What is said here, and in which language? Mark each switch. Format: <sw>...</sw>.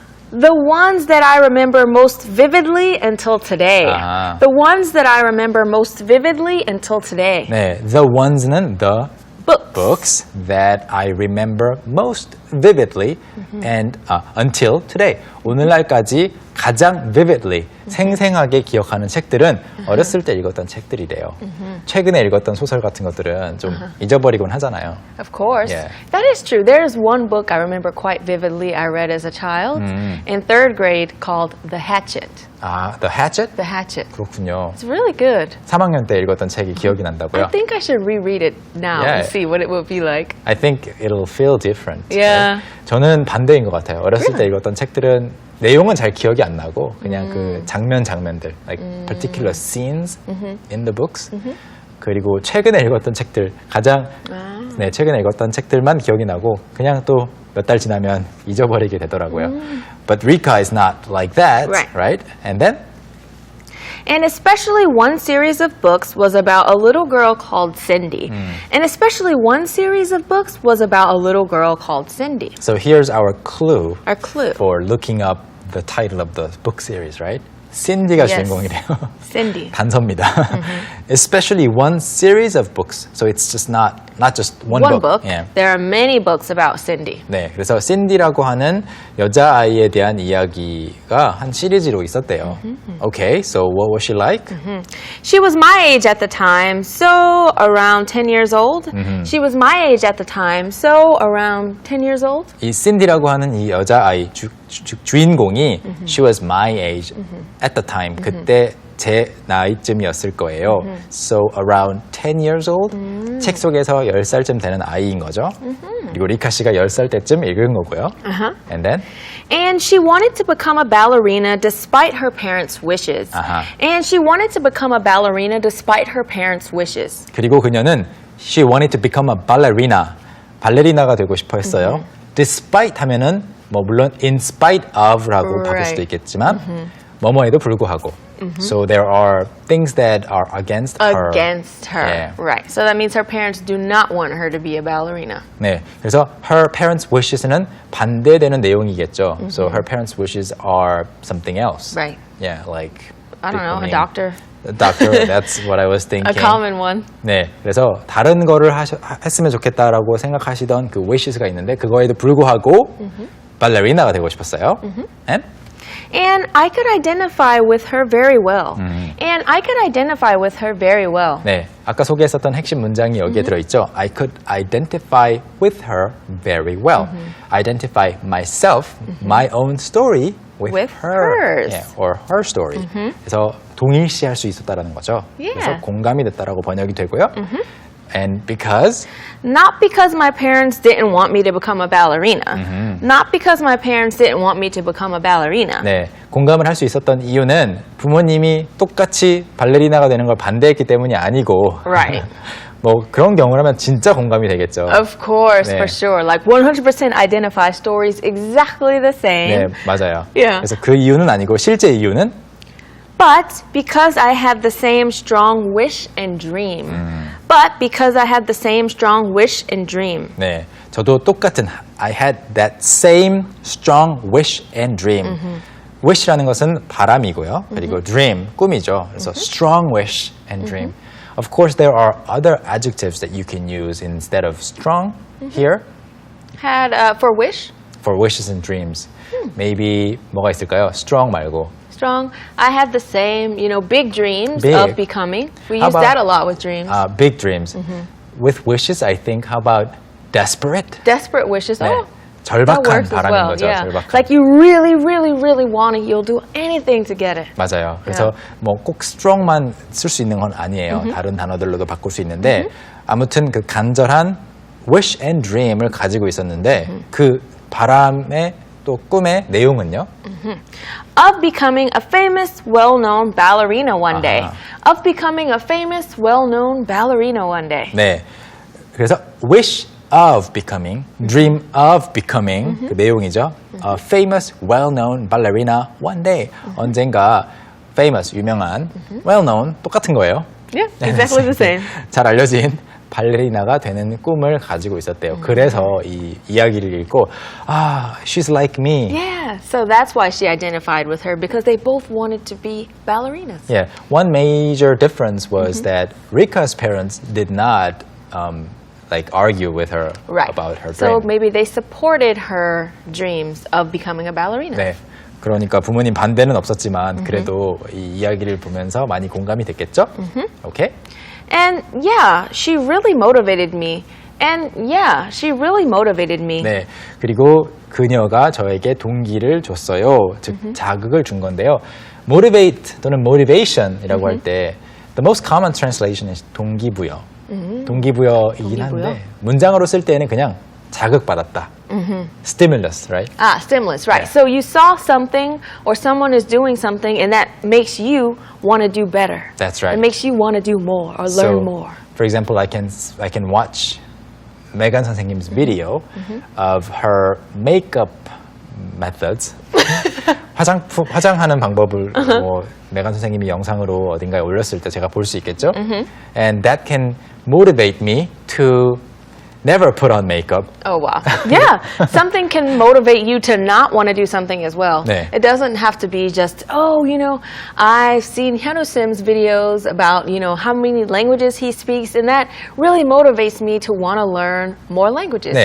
<en>The ones that I remember most vividly until today.</en> <ko>아하.</ko> <en>The ones that I remember most vividly until today. 네, the ones는 the books that I remember most vividly and until today.</en> <ko>오늘날까지 가장 vividly, 생생하게 기억하는 책들은 어렸을 때 읽었던 책들이래요. 최근에 읽었던 소설 같은 것들은 좀 잊어버리곤 하잖아요.</ko> <en>Of course. Yeah. That is true. There is one book I remember quite vividly I read as a child in third grade called The Hatchet.</en> <ko>아, The Hatchet?</ko> <en>The Hatchet.</en> <ko>그렇군요.</ko> <en>It's really good.</en> <ko>3학년 때 읽었던 책이 기억이 난다고요?</ko> <en>I think I should reread it now Yeah. and see what it will be like. I think it'll feel different. Yeah.</en> <ko>저는 반대인 것 같아요. 어렸을 때 읽었던 책들은 내용은 잘 기억이 안 나고 그냥 그 장면들,</ko> <en>like particular scenes in the books.</en> <ko>그리고 최근에 읽었던 책들 네, 최근에 읽었던 책들만 기억이 나고 그냥 또 몇 달 지나면 잊어버리게 되더라고요.</ko> <en>But Rika is not like that, right? And then? And especially one series of books was about a little girl called Cindy. And especially one series of books was about a little girl called Cindy. So here's our clue Our clue. for looking up the title of the book series, right?</en> <ko>신디가</ko> <en>Yes.</en> <ko>주인공이래요.</ko> <en>Cindy.</en> <ko>단서입니다.</ko> <en>Especially one series of books. So it's just not just one book. Yeah. There are many books about Cindy.</en> <ko>네, 그래서 신디라고 하는 여자아이에 대한 이야기가 한 시리즈로 있었대요.</ko> <en>Okay, so what was she like? She was my age at the time, so around 10 years old. She was my age at the time, so around 10 years old.</en> <ko>이 신디라고 하는 이 여자아이 주인공이</ko> <en>she was my age at the time.</en> <ko>그때 제 나이쯤이었을 거예요.</ko> <en>So around 10 years old.</en> <ko>책 속에서 10살쯤 되는 아이인 거죠. 그리고 리카 씨가 10살 때쯤 읽은 거고요.</ko> <en>And then? And she wanted to become a ballerina despite her parents' wishes. And she wanted to become a ballerina despite her parents' wishes.</en> <ko>그리고 그녀는</ko> <en>she wanted to become a ballerina.</en> <ko>발레리나가 되고 싶어 했어요. Despite 하면은 뭐 물론 in spite of라고 바꿀 수도 있겠지만 뭐뭐에도 불구하고.</ko> <en>So there are things that are against her. Against her. Yeah. Right. So that means her parents do not want her to be a ballerina.</en> <ko>네, 그래서 her parents' wishes는 반대되는 내용이겠죠.</ko> <en>So her parents' wishes are something else. Right. Yeah, like I don't know, a becoming doctor. A doctor. That's what I was thinking. A common one.</en> <ko>네, 그래서 다른 거를 했으면 좋겠다라고 생각하시던 그 wishes가 있는데 그거에도 불구하고 발레리나가 되고 싶었어요.</ko> <en>And I could identify with her very well. And I could identify with her very well.</en> <ko>네, 아까 소개했었던 핵심 문장이 여기에 들어있죠.</ko> <en>I could identify with her very well. Identify myself, my own story with her. hers. Yeah, or her story.</en> <ko>그래서 동일시할 수 있었다라는 거죠.</ko> <en>Yeah.</en> <ko>그래서 공감이 됐다라고 번역이 되고요.</ko> <en>And because Not because my parents didn't want me to become a ballerina. Not because my parents didn't want me to become a ballerina.</en> <ko>네, 공감을 할 수 있었던 이유는 부모님이 똑같이 발레리나가 되는 걸 반대했기 때문이 아니고</ko> <en>Right.</en> <ko>뭐 그런 경우라면 진짜 공감이 되겠죠.</ko> <en>Of course,</en> <ko>네.</ko> <en>for sure. Like 100% identify stories exactly the same.</en> <ko>네, 맞아요.</ko> <en>Yeah.</en> <ko>그래서 그 이유는 아니고 실제 이유는</ko> <en>But because I had the same strong wish and dream. But because I had the same strong wish and dream.</en> <ko>네, 저도 똑같은</ko> <en>I had that same strong wish and dream.</en> <ko>wish라는 것은 바람이고요. 그리고 dream, 꿈이죠. 그래서</ko> <en>strong wish and dream. Of course, there are other adjectives that you can use instead of strong here Had for wish, for wishes and dreams.</en> <ko>Maybe 뭐가 있을까요? strong 말고.</ko> <en>strong. I had the same, big dreams Big. of becoming. We How use about- that a lot with dreams. Big dreams. With wishes, I think, how about desperate? Desperate wishes.</en> <ko>네,</ko> <en>Oh, that</en> <ko>절박한</ko> <en>works as</en> <ko>바람인</ko> <en>well.</en> <ko>거죠.</ko> <en>Yeah.</en> <ko>절박한.</ko> <en>Like you really, really, really want it. You'll do anything to get it.</en> <ko>맞아요. 그래서 뭐 꼭 strong만 쓸 수 있는 건 아니에요. 다른 단어들로도 바꿀 수 있는데 아무튼 그 간절한 wish and dream을 가지고 있었는데 그 바람의 또 꿈의 내용은요?</ko> <en>Of becoming a famous, well-known ballerina one day. Of becoming a famous, well-known ballerina one day.</en> <ko>네. 그래서 wish of becoming, dream of becoming 그 내용이죠.</ko> <en>A famous, well-known ballerina one day.</en> <ko>언젠가 famous, 유명한, well-known, 똑같은 거예요.</ko> <en>Yeah, exactly the same.</en> <ko>잘 알려진 발레리나가 되는 꿈을 가지고 있었대요. 그래서 이 이야기를 읽고</ko> <en>she's like me. Yeah, so that's why she identified with her because they both wanted to be ballerinas. Yeah, one major difference was that Rika's parents did not argue with her Right. about her So dream. maybe they supported her dreams of becoming a ballerina.</en> <ko>네, 그러니까 부모님 반대는 없었지만 그래도 이 이야기를 보면서 많이 공감이 됐겠죠? 오케이?</ko> <en>And yeah, she really motivated me. And yeah, she really motivated me.</en> <ko>네. 그리고 그녀가 저에게 동기를 줬어요. 즉 자극을 준 건데요.</ko> <en>motivate 또는 motivation이라고 할 때 the most common translation is 동기부여.</en> <ko>동기부여이긴 동기부여? 한데 문장으로 쓸 때는 그냥 자극받았다.</ko> <en>stimulus, right? Ah, stimulus, right. Yeah. So you saw something or someone is doing something and that makes you want to do better. That's right. It makes you want to do more or learn more. For example, I can watch Megan 선생님's video of her makeup methods.</en> <ko>화장하는 방법을 뭐 메간 선생님이 영상으로 어딘가에 올렸을 때 제가 볼 수 있겠죠?</ko> <en>And that can motivate me to never put on makeup. Oh, wow. Yeah. Something can motivate you to not want to do something as well.</en> <ko>네.</ko> <en>It doesn't have to be just, oh, you know, I've seen Hyunwoo Sim's videos about, you know, how many languages he speaks, and that really motivates me to want to learn more languages.</en>